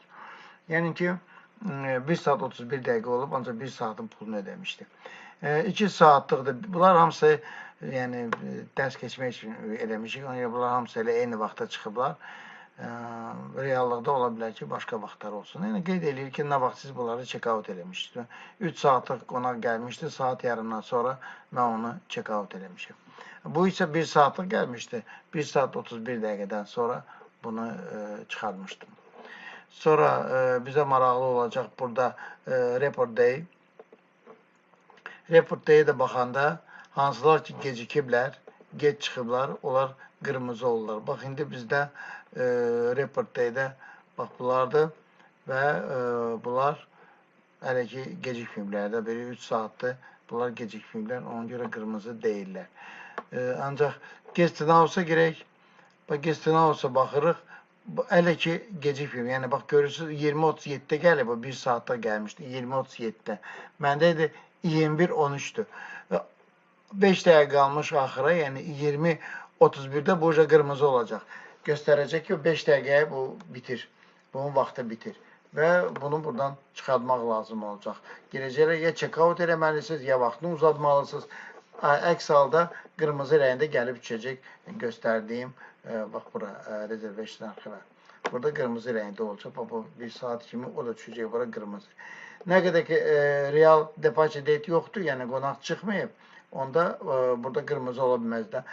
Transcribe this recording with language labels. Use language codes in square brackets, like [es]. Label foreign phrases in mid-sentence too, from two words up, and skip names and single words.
[az] Yəni ki, 1 saat 31 dəqiqə olub, ancaq 1 saatın pulunu ödəmişdi. 2 saatlıqdır. Bunlar hamısı yəni, dərs keçmək üçün eləmişik. Bunlar hamısı elə eyni vaxtda çıxıblar. Reallıqda ola bilər ki, başqa vaxtlar olsun. Yəni, qeyd edir ki, nə vaxt siz bunları check-out eləmişsiniz. 3 saatlıq qonaq gəlmişdi, saat yarımdan sonra mən onu check-out eləmişim. Bu isə 1 saatlıq gəlmişdi. 1 saat 31 dəqiqədən sonra bunu çıxarmışdım. Sonra bizə maraqlı olacaq burada [en] report day. Report day'ə [az] də baxanda hansılar ki gecikiblər, geç çıxıblar, onlar qırmızı olurlar. Bax, indi bizdə [en] report day'də [az] bax, bunlardır və bunlar hələ ki gecikməyiblər də, belə 3 saatdır, bunlar gecikməyiblər, ona görə qırmızı deyirlər. Ancaq [en] guest house-a [az] girək, [en] guest house-a [az] baxırıq, hələ ki gecikməyib. Yəni, bax, görürsünüz, 20.37-də gəlib, o 1 saatda gəlmişdi, 20.37-də. Məndə idi 21.13-dür. 5 dəqiqə qalmış axıra, yəni 20.31-də bu qırmızı olacaq. Göstərəcək ki, 5 dəqiqəyə bu bitir, bunun vaxtı bitir. Və bunu buradan çıxartmaq lazım olacaq. Girəcəklər, ya check-out eləməlisiniz, ya vaxtını uzatmalısınız. Əks halda qırmızı rəngdə gəlib düşəcək göstərdiyim, bax, bura, reservation arxivə. Burada qırmızı rəngdə olacaq. Bu 1 saat kimi o da düşəcək, bura qırmızı. Nə qədər ki, [en] real departure date [az] yoxdur, yəni qonaq çıxmayıb, onda burada qırmızı ola bilməz də.